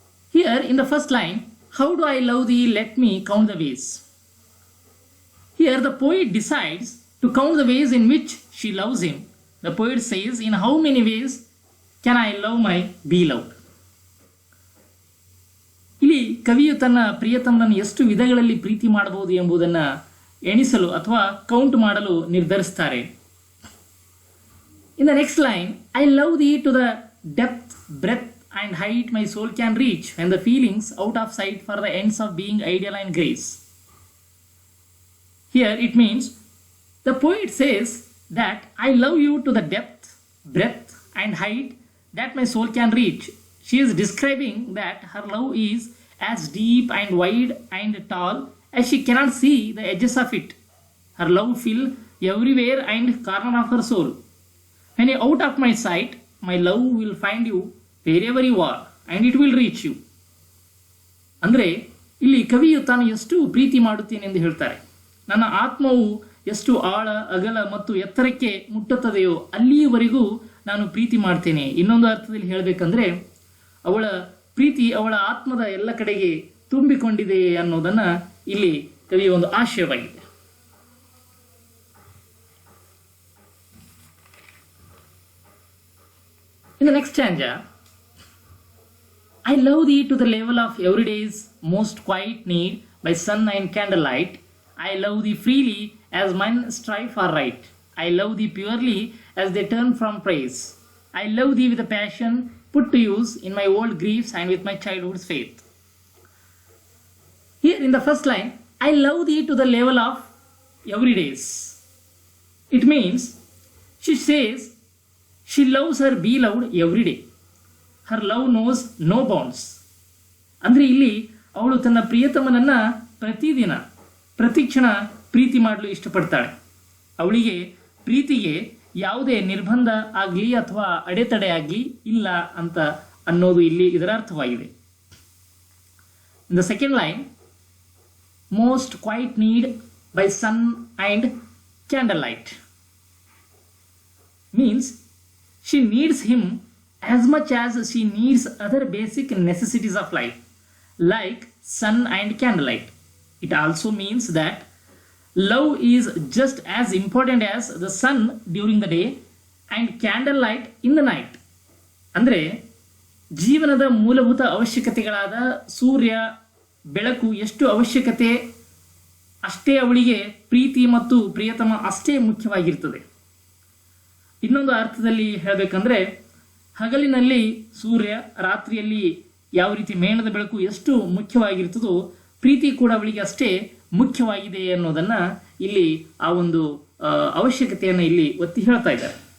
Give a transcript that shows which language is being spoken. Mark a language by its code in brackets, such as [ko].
[en] Here in the first line, how do I love thee? Let me count the ways. Here the poet decides to count the ways in which she loves him. The poet says, in how many ways can I love my beloved? [kn] ಇಲ್ಲಿ ಕವಿಯು ತನ್ನ ಪ್ರಿಯತಮನನ್ನು ಎಷ್ಟು ವಿಧಗಳಲ್ಲಿ ಪ್ರೀತಿ ಮಾಡಬಹುದು ಎಂಬುದನ್ನು ಎಣಿಸಲು ಅಥವಾ count ಮಾಡಲು ನಿರ್ಧರಿಸುತ್ತಾರೆ. [en] In the next line, I love thee to the depth, breadth and height my soul can reach, and the feelings out of sight for the ends of being ideal and grace. Here it means the poet says that I love you to the depth, breadth and height that my soul can reach. She is describing that her love is as deep and wide and tall as she cannot see the edges of it. Her love fills everywhere and corner of her soul. When you are out of my sight, my love will find you wherever you are and it will reach you. [kn] ಅಂದರೆ ಇಲ್ಲಿ ಕವಿಯು ತಾನು ಎಷ್ಟು ಪ್ರೀತಿ ಮಾಡುತ್ತೇನೆ ಎಂದು ಹೇಳ್ತಾರೆ. ನನ್ನ ಆತ್ಮವು ಎಷ್ಟು ಆಳ, ಅಗಲ ಮತ್ತು ಎತ್ತರಕ್ಕೆ ಮುಟ್ಟುತ್ತದೆಯೋ ಅಲ್ಲಿಯವರೆಗೂ ನಾನು ಪ್ರೀತಿ ಮಾಡ್ತೇನೆ. ಇನ್ನೊಂದು ಅರ್ಥದಲ್ಲಿ ಹೇಳಬೇಕಂದ್ರೆ ಅವಳ ಪ್ರೀತಿ ಅವಳ ಆತ್ಮದ ಎಲ್ಲ ಕಡೆಗೆ ತುಂಬಿಕೊಂಡಿದೆ ಅನ್ನೋದನ್ನು ಇಲ್ಲಿ ಕವಿಯ ಒಂದು ಆಶಯವಾಗಿದೆ. [en] In the next stanza, I love thee to the level of everyday's most quiet need by sun and candlelight. I love thee freely as men strive for right. I love thee purely as they turn from praise. I love thee with a passion put to use in my old griefs and with my childhood's faith. Here in the first line, I love thee to the level of everyday's. It means she says she loves her beloved every day. Her love knows no bounds. [kn] ಅಂದರೆ ಇಲ್ಲಿ ಅವಳು ತನ್ನ ಪ್ರಿಯತಮನನ್ನು ಪ್ರತಿದಿನ ಪ್ರತಿಕ್ಷಣ ಪ್ರೀತಿ ಮಾಡಲು ಇಷ್ಟಪಡ್ತಾಳೆ. ಅವಳಿಗೆ ಪ್ರೀತಿಗೆ ಯಾವುದೇ ನಿರ್ಬಂಧ ಆಗಲಿ ಅಥವಾ ಅಡೆತಡೆ ಆಗಲಿ ಇಲ್ಲ ಅಂತ ಅನ್ನೋದು ಇಲ್ಲಿ ಇದರ ಅರ್ಥವಾಗಿದೆ. [en] In the second line, most quite need by sun and candle light means she needs him as much as she needs other basic necessities of life, like sun and candlelight. It also means that love is just as important as the sun during the day and candlelight in the night. [kn] ಅಂದರೆ ಜೀವನದ ಮೂಲಭೂತ ಅವಶ್ಯಕತೆಗಳಾದ ಸೂರ್ಯ, ಬೆಳಕು ಎಷ್ಟು ಅವಶ್ಯಕತೆ ಅಷ್ಟೇ ಅವಳಿಗೆ ಪ್ರೀತಿ ಮತ್ತು ಪ್ರಿಯತಮ ಅಷ್ಟೇ ಮುಖ್ಯವಾಗಿರ್ತದೆ. ಇನ್ನೊಂದು ಅರ್ಥದಲ್ಲಿ ಹೇಳಬೇಕಂದ್ರೆ ಹಗಲಿನಲ್ಲಿ ಸೂರ್ಯ, ರಾತ್ರಿಯಲ್ಲಿ ಯಾವ ರೀತಿ ಮೇಣದ ಬೆಳಕು ಎಷ್ಟು ಮುಖ್ಯವಾಗಿರ್ತದೋ ಪ್ರೀತಿ ಕೂಡ ಅವಳಿಗೆ ಅಷ್ಟೇ ಮುಖ್ಯವಾಗಿದೆ ಅನ್ನೋದನ್ನು ಇಲ್ಲಿ ಆ ಒಂದು ಅವಶ್ಯಕತೆಯನ್ನು ಇಲ್ಲಿ ಒತ್ತಿ ಹೇಳ್ತಾ ಇದ್ದಾರೆ.